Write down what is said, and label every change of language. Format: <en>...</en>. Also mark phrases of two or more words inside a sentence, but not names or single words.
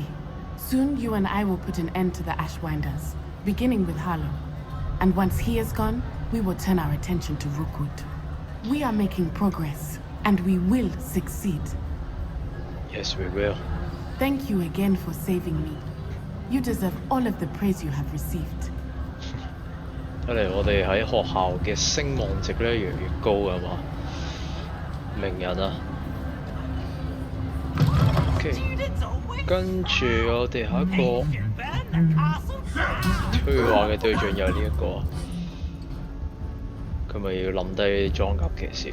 <en>Soon you and I will put an end to the Ashwinders, beginning with Harlow. And once he is gone, we will turn our attention to Rookwood. We are making progress, and we will succeed. Yes, we will. Thank you again for saving me. You deserve all of the praise you have received.</en> <yue>睇嚟我哋喺學校嘅聲望值咧越嚟越高㗎嘛，名人啊。OK， 跟住我哋下一個對話嘅對象又係呢一個，佢咪要冧低裝甲騎士。</yue>